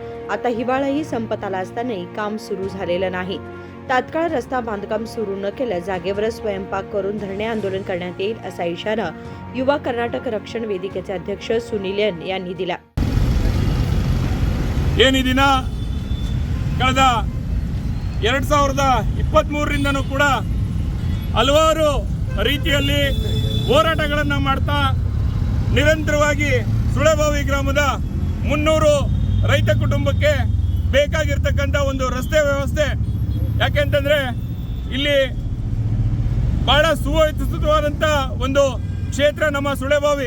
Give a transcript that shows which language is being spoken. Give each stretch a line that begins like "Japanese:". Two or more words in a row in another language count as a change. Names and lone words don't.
Marathi: आता हिवाळाही संपत आला असतानाही काम सुरू झालेलं नाही। तात्काळ रस्ता बांधकाम सुरू न केल्यास जागेवरच स्वयंपाक करून धरणे आंदोलन करण्यात येईल असा इशारा युवा कर्नाटक रक्षण वेदिकेचे अध्यक्ष सुनील एन यांनी दिला।
Kannada: ಏನಿದಿನ ಕಳೆದ 2023ರಿಂದನೂ ಕೂಡ ಹಲವಾರು ರೀತಿಯಲ್ಲಿ ಹೋರಾಟಗಳನ್ನು ಮಾಡ್ತಾ ನಿರಂತರವಾಗಿ ಸುಳೆಬಾವಿ ಗ್ರಾಮದ 300 ರೈತ ಕುಟುಂಬಕ್ಕೆ ಬೇಕಾಗಿರತಕ್ಕಂತ ಒಂದು ರಸ್ತೆ ವ್ಯವಸ್ಥೆ, ಯಾಕೆಂತಂದ್ರೆ ಇಲ್ಲಿ ಬಹಳ ಸುವ್ಯವಸ್ಥಿತವಾದಂತ ಒಂದು ಕ್ಷೇತ್ರ ನಮ್ಮ ಸುಳೆಬಾವಿ।